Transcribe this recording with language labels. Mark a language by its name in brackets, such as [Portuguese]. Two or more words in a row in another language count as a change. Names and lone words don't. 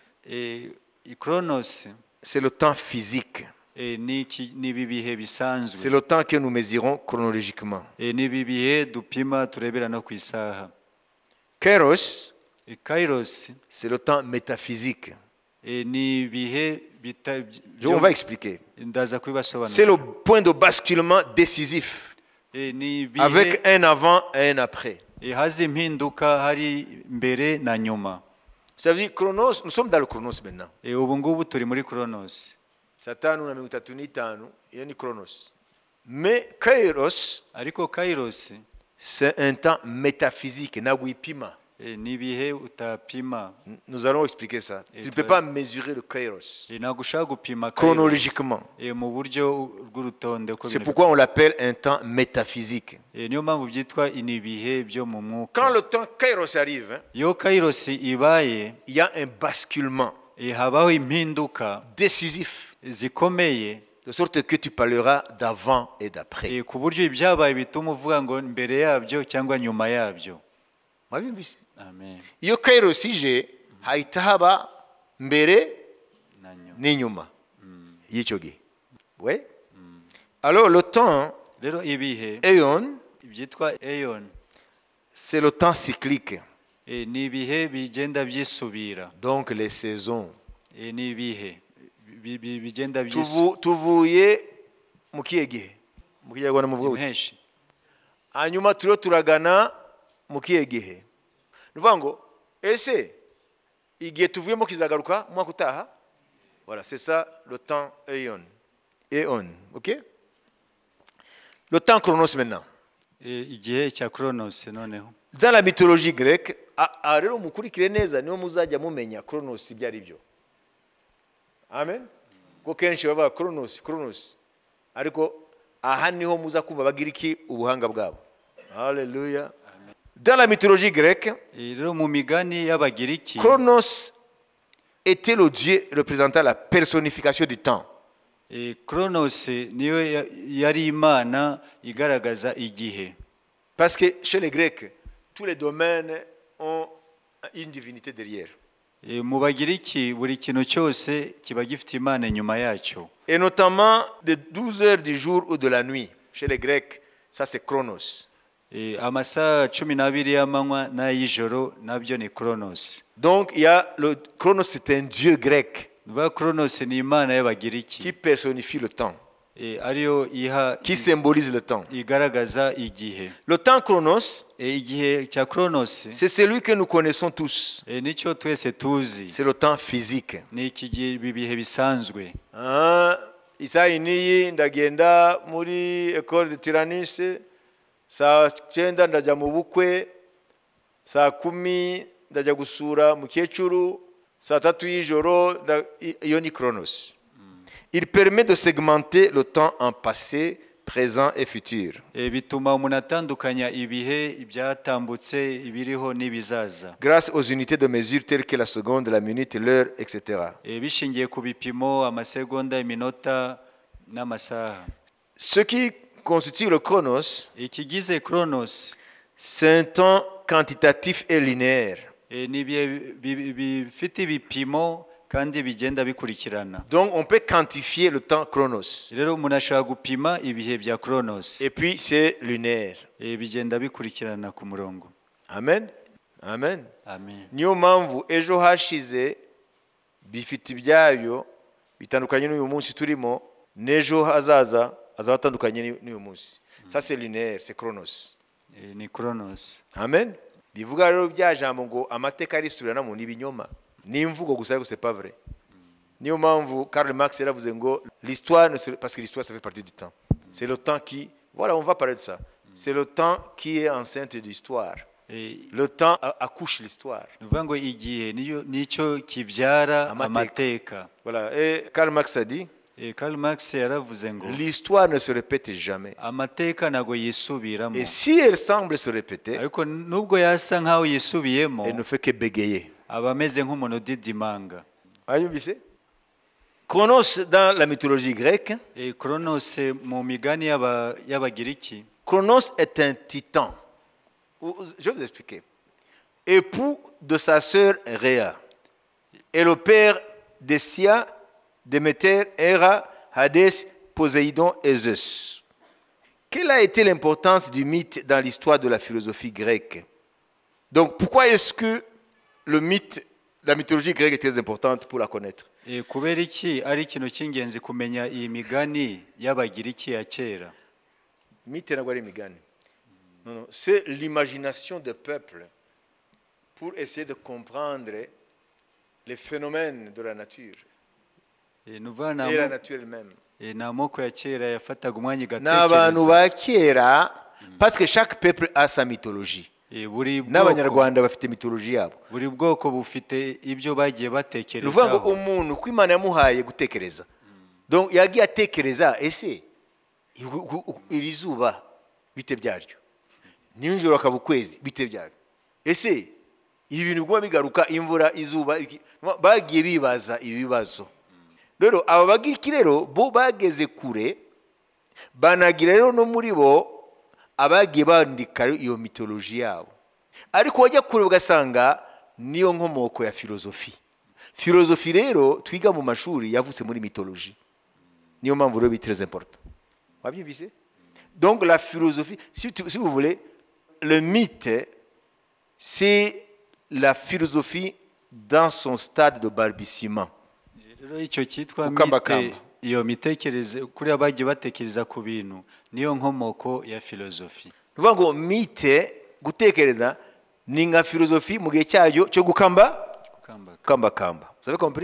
[French] Chronos c'est le temps physique. [Kinyarwanda] ni ibihe bisanzwe. [French] C'est le temps que nous mesurons chronologiquement. [Kinyarwanda] Ni ibihe dupima turebera no ku isaha. [French] Kairos, c'est le temps métaphysique. [Kinyarwanda] Ni ibihe [French] On va expliquer. [Kinyarwanda] ndaza kubibasobanura. [French] C'est le point de basculement décisif. Avec un avant et un après. [Kinyarwanda] Haza impinduka hari mbere na nyuma. [French] Ça veut dire Chronos, nous sommes dans le Chronos maintenant. [Kinyarwanda] Ubu ngubu turi muri Chronos. Satanu na 35 iyo ni Chronos. [French] Mais Kairos, [Kinyarwanda] ariko Kairos [French] c'est un temps métaphysique, [Kinyarwanda] nagwipima. Ni ibihe utapima. [French] Nous allons expliquer ça. Tu ne peux pas mesurer le Kairos [Kinyarwanda] nagushaka gupima [French] chronologiquement. [Kinyarwanda] Mu buryo bw'urutonde. [French] C'est pourquoi on l'appelle un temps métaphysique. [Kinyarwanda] Niyo mpamvu byitwa ibihe byo mu mwuka. [French] Quand le temps Kairos arrive, [Kinyarwanda] yo Kairos ibaye, [French] il y a un basculement [Kinyarwanda] habaho impinduka [French] décisif, [Kinyarwanda] zikomeye, [French] de sorte que tu parleras d'avant et d'après. [Kinyarwanda] Ku buryo ibyabaye bituma uvuga ngo mbere yabyo cyangwa nyuma yabyo. Amen. Iyo Kairos ije hahita haba mbere n'inyuma y'icyo gihe. [French] Ouais. Alors le temps, [Kinyarwanda] rero ibihe Eon, byitwa Eon, [French] c'est le temps cyclique. [Kinyarwanda] Ni ibihe bigenda byisubira. [French] Donc les saisons. [Kinyarwanda] Ni ibihe bigenda byisubira. Tuvuye mu kihe gihe? Mu kinyarwanda muvuga uti. Hanyuma turiho turagana mu kihe gihe? nuvuga ngo ese igihe tuvuyemo kizagaruka umwaka utaha. [French] Voilà, c'est ça le temps éon. OK? Le temps chronos maintenant. [Kinyarwanda] igihe cya Chronos noneho. [French] Dans la mythologie grecque, [Kinyarwanda] rero mukurikire neza niho muzajya mumenya chronos ibyo ari byo. Amen. Ko kenshi bava chronos. Ariko aha niho muza kumva bagiriki ubuhanga bwabo. Hallelujah. [French] Dans la mythologie grecque, [Kinyarwanda] rero mu migani y'Abagiriki, [French] Chronos était le dieu représentant la personnification du temps. [Kinyarwanda] Chronos niyo yari imana igaragaza igihe. [French] Parce que chez les Grecs, tous les domaines ont une divinité derrière. [Kinyarwanda] Mu Bagiriki buri kintu cyose kiba gifite imana inyuma yacyo. [French] Et notamment de 12 heures du jour ou de la nuit. Chez les Grecs, ça c'est Chronos. [Kinyarwanda] Amasaha 12 y'amanywa n'ay'ijoro nabyo ni Chronos. [French] Donc il y a le Chronos, c'est un dieu grec [Kinyarwanda] Chronos ni imana y'Abagiriki [French] qui personnifie le temps, [Kinyarwanda] ariyo iha [French] qui symbolise le temps. [Kinyarwanda] igaragaza igihe. [French] Le temps Chronos, [Kinyarwanda] Igihe cya Chronos [French] c'est celui que nous connaissons tous. [Kinyarwanda] nicyo twese tuzi, [French] C'est le temps physique. [Kinyarwanda] ni iki bihe bisanzwe. Isaha niyi ndagenda muri [French] école de Tyrannus, [Kinyarwanda] saa 9 ndajya mu bukwe, saa 10 ndajya gusura mukecuru, saa 3 y'ijoro, iyo ni Chronos. [French] Il permet de segmenter le temps en passé, présent et futur. [Kinyarwanda] Bituma umuntu atandukanya ibihe ibyatambutse, ibiriho n'ibizaza, [French] grâce aux unités de mesure telles que la seconde, la minute, l'heure, etc. [Kinyarwanda] bishingiye ku bipimo, amasegonda, iminota n'amasaha. [French] Ce qui constitue le Chronos, [Kinyarwanda] Ikigize Chronos [French] c'est un temps quantitatif et linéaire. [Kinyarwanda] ni ibihe bifite ibipimo kandi bigenda bikurikirana. [French] Donc on peut quantifier le temps Chronos. [Kinyarwanda] Rero umuntu ashobora gupima ibihe bya Chronos, [French] Et puis c'est linéaire. [Kinyarwanda] bigenda bikurikirana ku murongo. Amen. Amen. Amen. Niyo mpamvu ejo hashize bifite ibyayo bitandukanye n'uyu munsi turimo, n'ejo hazaza azaba atandukanye n'uyu munsi. [French] Ça c'est linéaire, c'est Chronos. [Kinyarwanda] Ni Chronos. Amen. Bivuga rero bya jambo ngo amateka arisubirana mu n'ibinyoma. Ni imvugo gusa ariko [French] c'est pas vrai. [Kinyarwanda] Niyo mpamvu Karl Marx yaravuze ngo [French] l'histoire, parce que l'histoire ça fait partie du temps. C'est le temps qui, voilà, on va parler de ça. C'est le temps qui est enceinte d'histoire. Le temps accouche l'histoire. [Kinyarwanda] Nuvuga ngo igihe nicyo kibyara amateka. [French] Voilà, et Karl Marx a dit, [Kinyarwanda] Karl Marx yaravuze ngo [French] l'histoire ne se répète jamais. [Kinyarwanda] amateka ntago yisubiramo. [French] Et si elle semble se répéter, [Kinyarwanda] ariko nubwo yasa nkaho yisubiyemo, [French] elle ne fait que bégayer. [Kinyarwanda] aba ameze nk'umuntu udidimanga. Ayumvise? [French] Chronos dans la mythologie grecque, [Kinyarwanda] Chronos mu migani y'Abagiriki, [French] Chronos est un titan. Je vais vous expliquer. Époux de sa sœur Rhea et le père d'Estia, Déméter, Héra, Hadès, Poséidon et Zeus. Quelle a été l'importance du mythe dans l'histoire de la philosophie grecque? Donc pourquoi est-ce que le mythe, la mythologie grecque est très importante pour la connaître? [Kinyarwanda] kubera iki ari ikintu cy'ingenzi kumenya iyi migani y'Abagiriki ya kera? Mythe ntabwo ari imigani. [French] Non, c'est l'imagination des peuples pour essayer de comprendre les phénomènes de la nature et la nature elle-même. [Kinyarwanda] Ni amoko ya kera yafataga umwanya n'abantu ba kera, [French] parce que chaque peuple a sa mythologie. [Kinyarwanda] N'abanyarwanda bafite mythologie yabo. Buri bwoko bufite ibyo bagiye batekerezaho. Nuvuga ngo umuntu ko Imana yamuhaye gutekereza, donc yagiye atekereza ese iri zuba bite byaryo, nijoro akaba ukwezi bite byaryo, ese ibi bintu kuba bigaruka imvura izuba, bagiye bibaza ibibazo. Rero aba Bagiriki rero bo bageze kure, banagira rero no muri bo abagiye bandika iyo mythologie yabo, ariko wajya kure ugasanga niyo nkomoko ya filozofi. Filozofi rero twiga mu mashuri yavutse muri mythologie, niyo mpamvu rero [French] très important. [Kinyarwanda] Wabyumvise? [French] Donc la philosophie, si vous voulez, le mythe c'est la philosophie dans son stade de balbutiement. [Kinyarwanda] Rero icyo cyitwa mythe, iyo mitekereze kuri abagiye batekereza ku bintu, niyo nkomoko ya filozofi. Nuvuga ngo mythe, gutekereza, ni nka philosophie mu gihe cyayo cyo Kukamba. kamba. [French] Vous avez compris?